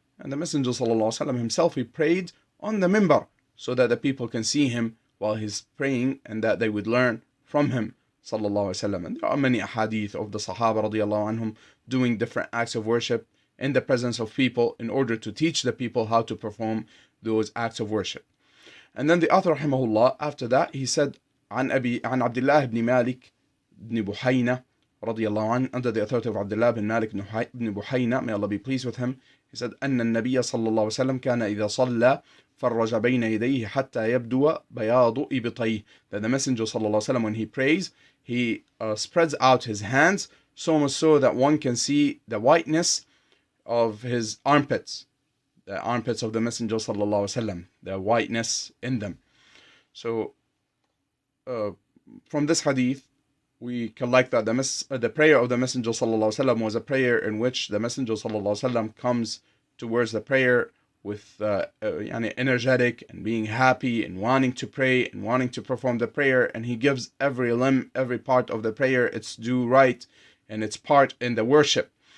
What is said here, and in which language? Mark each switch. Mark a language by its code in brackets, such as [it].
[en] And the Messenger ﷺ himself, he prayed on the minbar so that the people can see him while he's praying, and that they would learn from him ﷺ. And there are many hadith of the Sahaba radiallahu anhum doing different acts of worship in the presence of people in order to teach the people how to perform those acts of worship. And then the author rahimahullah, after that, he said, [ar] عن عبد الله بن مالك بن بحينة رضي الله عنه, [en] under the authority of Abdullah bin Malik بن بحينة, may Allah be pleased with him, he said, [ar] أن النبي صلى الله عليه وسلم كان إذا صلى فرج بين يديه حتى يبدو بياض إبطيه. [en] That the Messenger صلى الله عليه وسلم, when he prays, he spreads out his hands so much so that one can see the whiteness of his armpits, the armpits of the Messenger صلى الله عليه وسلم, the whiteness in them. So from this hadith, we collect that the prayer of the Messenger ﷺ was a prayer in which the Messenger ﷺ comes towards the prayer with energetic and being happy and wanting to pray and wanting to perform the prayer, and he gives every limb, every part of the prayer its due right and its part in the worship.